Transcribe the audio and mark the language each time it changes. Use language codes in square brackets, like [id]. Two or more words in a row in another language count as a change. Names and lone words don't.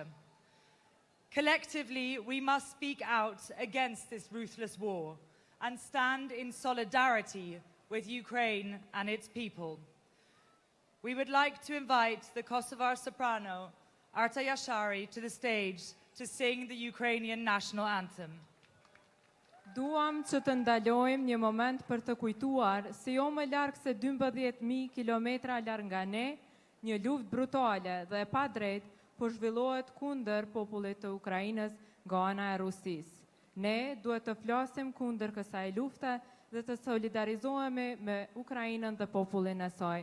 [en] Collectively, we must speak out against this ruthless war and stand in solidarity with Ukraine and its people. We would like to invite the Kosovar soprano, Arta Yashari, to the stage to sing the Ukrainian national anthem. [sq] Duam që të ndalojmë një moment për të kujtuar se jo më larg se 12.000 kilometra larg nga ne, një luftë brutale dhe e padrejtë po zhvillohet kundër popullit të Ukrainës nga ana e Rusisë. Ne duhet të flasim kundër kësaj lufte dhe të solidarizohemi me Ukrainën dhe popullin e saj.